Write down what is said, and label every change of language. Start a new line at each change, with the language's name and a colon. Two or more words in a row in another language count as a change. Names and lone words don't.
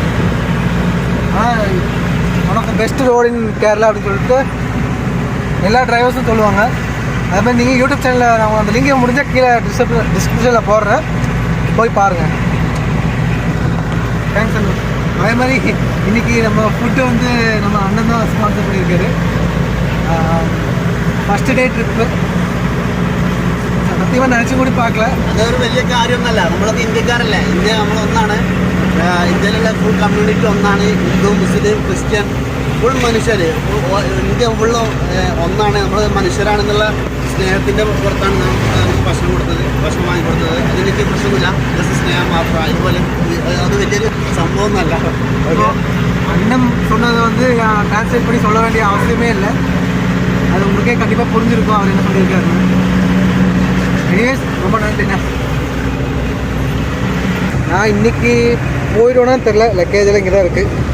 Tamil: ஆனால்
English: one of the best road in Kerala
Tamil: அப்படின்னு சொல்லிட்டு எல்லா டிரைவர்ஸும் சொல்லுவாங்க. அது மாதிரி நீங்கள் யூடியூப் சேனலில் நான் அந்த லிங்கை முடிஞ்சால் கீழே டிஸ்கிரிப்ஷனில் போடுறேன், போய் பாருங்கள். தேங்க்ஸ் அண்ணா. அதே மாதிரி இன்றைக்கி நம்ம ஃபுட்டு வந்து நம்ம அண்ணன் தான் ஸ்பான்சர் பண்ணியிருக்காரு.
English: first day trip
Tamil: சத்தியம் நினைச்சு கூட பாக்கல.
Malayalam: അതൊരു വലിയ കാര്യമൊന്നുമല്ല. നമ്മളൊക്കെ ഇന്ത്യക്കാരല്ലേ, ഇന്ത്യ നമ്മളൊന്നാണ്. ഇന്ത്യയിലുള്ള
English: full community
Malayalam: ഒന്നാണ്. ഹിന്ദു, മുസ്ലിം, ക്രിസ്ത്യൻ, ഫുൾ മനുഷ്യർ. ഇന്ത്യ ഫുള്ള് ഒന്നാണ്. നമ്മൾ മനുഷ്യരാണെന്നുള്ള സ്നേഹത്തിൻ്റെ പുറത്താണ് നാം ഭക്ഷണം കൊടുത്തത്, ഭക്ഷണം വാങ്ങിക്കൊടുത്തത്. അതിനെനിക്ക് പ്രശ്നമില്ല, ജസ്റ്റ് സ്നേഹം മാത്രം. അതുപോലെ അത് വലിയൊരു സംഭവമൊന്നുമല്ല.
Tamil: அண்ணன் சொன்னது வந்து டிரான்ஸ்லேட் பண்ணி சொல்ல வேண்டிய அவசியமே இல்லை. அது உங்களுக்கே கண்டிப்பாக புரிஞ்சிருக்கும் அவர் என்ன சொல்லியிருக்காருன்னு. எனிவேஸ் ரொம்ப நன்றிண்ணா. நான் இன்றைக்கி போயிடுவேன்னு தெரில, லக்கேஜெல்லாம் இங்கே தான் இருக்குது.